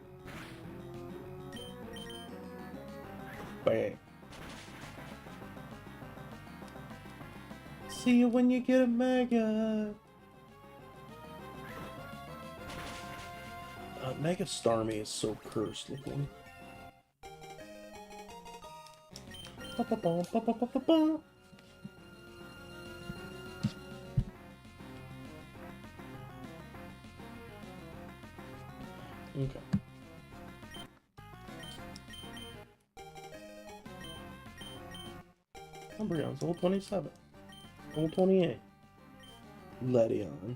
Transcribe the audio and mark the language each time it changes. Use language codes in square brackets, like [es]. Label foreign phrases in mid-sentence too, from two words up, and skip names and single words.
[en] Bang. See you when you get a Mega! Mega Starmie is so cursed looking. Ba-ba-ba-ba-ba-ba-ba. Okay. Umbreon's level 27. Level 28. Ledion.